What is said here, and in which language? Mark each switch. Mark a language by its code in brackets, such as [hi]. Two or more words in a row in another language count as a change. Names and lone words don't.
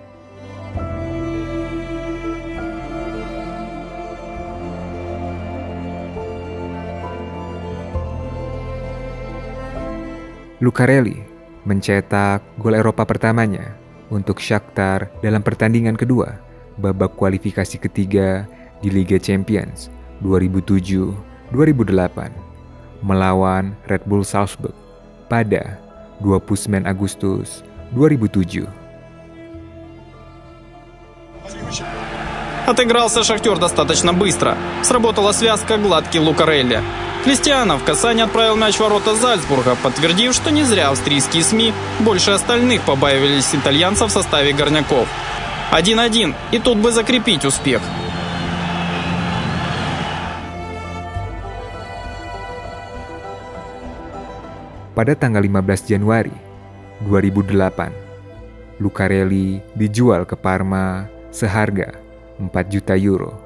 [id] Lucarelli mencetak gol Eropa pertamanya untuk Shakhtar dalam pertandingan kedua babak kualifikasi ketiga di Liga Champions 2007-2008 melawan Red Bull Salzburg pada 29 Agustus 2007. [ru] Отыгрался «Шахтер» достаточно быстро. Сработала связка, гладкий Лукарелли. Кристиано в касание отправил мяч в ворота Зальцбурга, подтвердив, что не зря австрийские СМИ больше остальных побаивались итальянцев в составе горняков. 1-1, и тут бы закрепить успех. [id] Pada tanggal 15 Januari 2008, Lucarelli dijual ke Parma seharga 4 juta euro.